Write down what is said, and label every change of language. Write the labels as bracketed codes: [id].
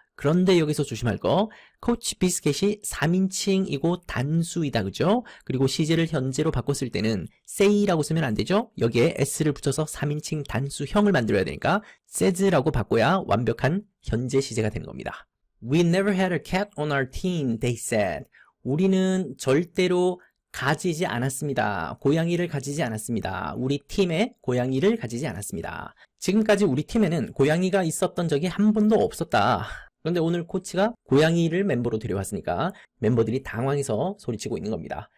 [ko] 그런데 여기서 조심할 거, 코치 비스켓이 3인칭이고 단수이다 그죠? 그리고 시제를 현재로 바꿨을 때는 say라고 쓰면 안 되죠? 여기에 s를 붙여서 3인칭 단수형을 만들어야 되니까 says라고 바꿔야 완벽한 현재 시제가 되는 겁니다. [en] We never had a cat on our team, they said. [ko] 우리는 절대로 가지지 않았습니다. 고양이를 가지지 않았습니다. 우리 팀에 고양이를 가지지 않았습니다. 지금까지 우리 팀에는 고양이가 있었던 적이 한 번도 없었다. 그런데 오늘 코치가 고양이를 멤버로 데려왔으니까 멤버들이 당황해서 소리치고 있는 겁니다.